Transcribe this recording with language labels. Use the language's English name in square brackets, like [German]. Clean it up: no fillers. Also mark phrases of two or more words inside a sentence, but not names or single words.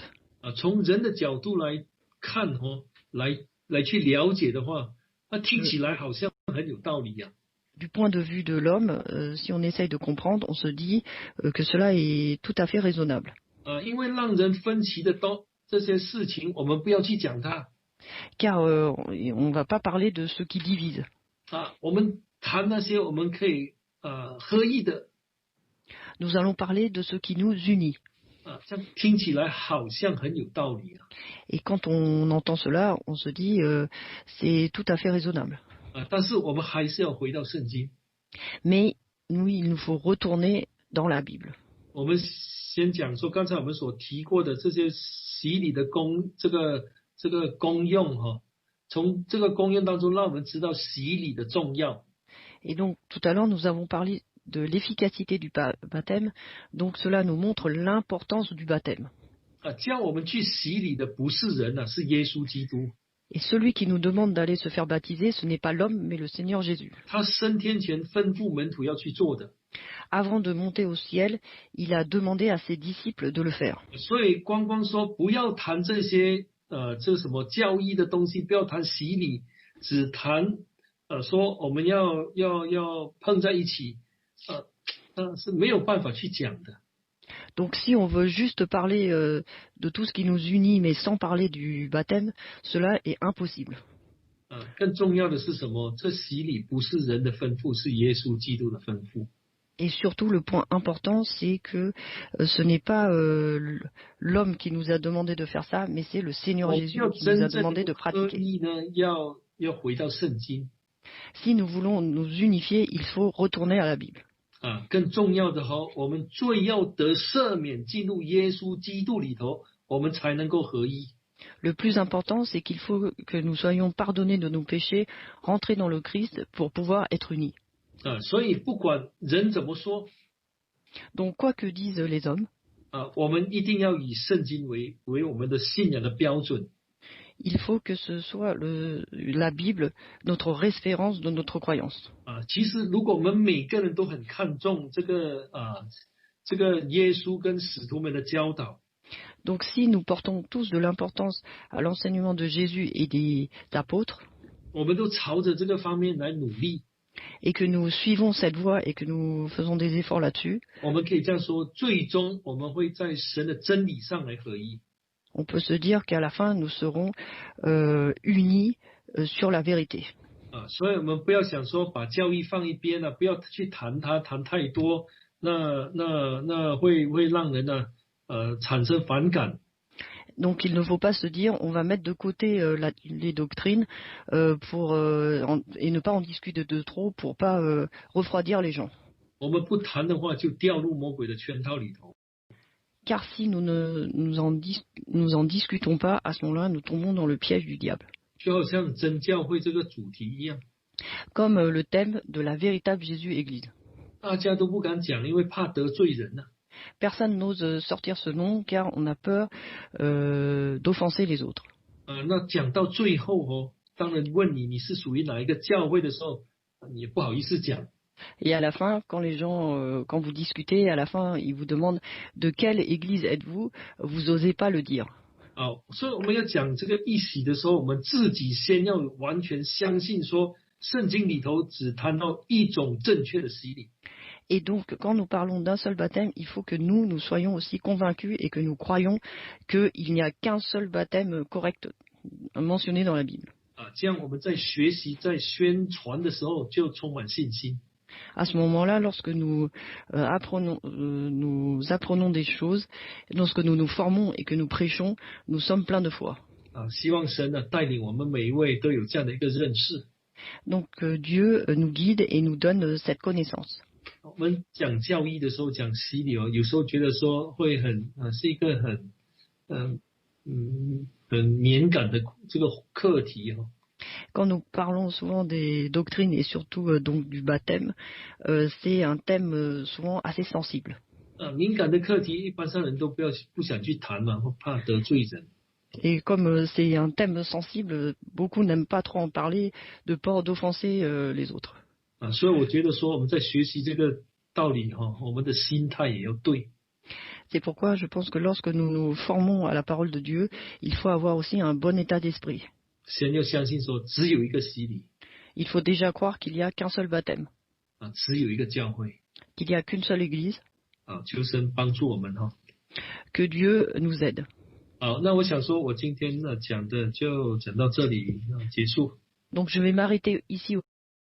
[Chinese] 从人的角度来看来去了解的话，听起来好像很有道理呀。 [French] Du point de vue de l'homme, si on essaye de comprendre, on se dit que cela est tout à fait raisonnable. [Chinese] 因为让人分歧的这些事情，我们不要去讲它。 [French] Car on ne va pas parler de ce qui divise. [Chinese] 我们谈那些我们可以合一的。 [French] Nous allons parler de ce qui nous unit. [Chinese] 这样听起来好像很有道理啊。 [French] Et quand on entend cela, on se dit c'est tout à fait raisonnable. [Chinese] 但是我们还是要回到圣经。 [French] Mais nous, il nous faut retourner dans la Bible. [Chinese] 我们先讲说，刚才我们所提过的这些洗礼的这个功用从这个功用当中，让我们知道洗礼的重要。 [French] Et donc tout à l'heure, nous avons parlé de l'efficacité du baptême. Donc cela nous montre l'importance du baptême. [Chinese] 叫我们去洗礼的不是人是耶稣基督。 [French] Et celui qui nous demande d'aller se faire baptiser, ce n'est pas l'homme, mais le Seigneur Jésus. [Chinese] 他升天前吩咐门徒要去做的。 [French] Avant de monter au ciel, il a demandé à ses disciples de le faire. [Chinese] 所以光说不要谈这些这什么教义的东西，不要谈洗礼，只谈说我们要碰在一起，那是没有办法去讲的。 [French] Donc si on veut juste parler de tout ce qui nous unit, mais sans parler du baptême, cela est impossible. [Chinese] 更重要的是什么？这洗礼不是人的吩咐，是耶稣基督的吩咐。 [French] Et surtout, le point important, c'est que ce n'est pas l'homme qui nous a demandé de faire ça, mais c'est le Seigneur Jésus qui nous a demandé de pratiquer. [Chinese] 要回到圣经。 [French] Si nous voulons nous unifier, il faut retourner à la Bible. [Chinese] 更重要的我们罪要得赦免，进入耶稣基督里头，我们才能够合一。 [French] Le plus important, c'est qu'il faut que nous soyons pardonnés de nos péchés, rentrer dans le Christ pour pouvoir être unis. [Chinese] 所以不管人怎么说， [French] Donc quoi que disent les hommes, [Chinese] 我们一定要以圣经为我们的信仰的标准。 [French] il faut que ce soit la Bible notre référence de notre croyance. [Chinese] 其实如果我们每个人都很看重这个耶稣跟使徒们的教导， [French] Donc si nous portons tous de l'importance à l'enseignement de Jésus et des apôtres, [Chinese] 我们都朝着这个方面来努力， [French] et que nous suivons cette voie et que nous faisons des efforts là-dessus, [Chinese] 我们可以这样说，最终我们会在神的真理上来合一。 [French] on peut se dire qu'à la fin, nous serons unis sur la vérité. [Chinese] 所以我们不要想说把教义放一边不要去谈它，谈太多，那会让人产生反感。 [French] Donc il ne faut pas se dire on va mettre de côté les doctrines et ne pas en discuter de trop pour pas refroidir les gens. [Chinese] 我们不谈的话，就掉入魔鬼的圈套里头。 [French] Car si nous en discutons pas, à ce moment-là, nous tombons dans le piège du diable. [Chinese] 就好像真教会这个主题一样， [French] Comme le thème de la véritable Jésus-Église. [Chinese] 大家都不敢讲，因为怕得罪人 [French] Personne n'ose sortir ce nom car on a peur d'offenser les autres. [Chinese] 那讲到最后当人问你是属于哪一个教会的时候，你也不好意思讲。 [French] Et à la fin, quand les gens, quand vous discutez, à la fin, ils vous demandent de quelle église êtes-vous, vous osez pas le dire. [Chinese] 好，所以我们要讲这个一洗的时候，我们自己先要完全相信说，圣经里头只谈到一种正确的洗礼。 [French] Et donc, quand nous parlons d'un seul baptême, il faut que nous soyons aussi convaincus et que nous croyons qu'il n'y a qu'un seul baptême correct mentionné dans la Bible. [Chinese] 这样我们在学习、在宣传的时候就充满信心。 [French] À ce moment-là, lorsque nous apprenons des choses, lorsque nous nous formons et que nous prêchons, nous sommes pleins de foi. [Chinese] 希望神呢带领我们每一位都有这样的一个认识。 [French] Donc Dieu nous guide et nous donne cette connaissance. [Chinese] 我们讲教义的时候，讲洗礼有时候觉得说会是一个很敏感的这个课题。 [French] Quand nous parlons souvent des doctrines et surtout donc du baptême, c'est un thème souvent assez sensible. [Chinese] 敏感的课题，一般上人都不想去谈嘛，怕得罪人。 [French] Et comme c'est un thème sensible, beaucoup n'aiment pas trop en parler de peur d'offenser les autres. [Chinese] 所以我觉得说我们在学习这个道理我们的心态也要对。 [French] C'est pourquoi je pense que lorsque nous nous formons à la parole de Dieu, il faut avoir aussi un bon état d'esprit. [Chinese] 先要相信说只有一个洗礼。 [French] Il faut déjà croire qu'il n'y a qu'un seul baptême. [Chinese] 只有一个教会。 [French] Qu'il n'y a qu'une seule église. [Chinese] 求神帮助我们 [French] Que Dieu nous aide. [Chinese] 好，那我想说我今天讲的就讲到这里结束。 [French] Donc je vais m'arrêter ici.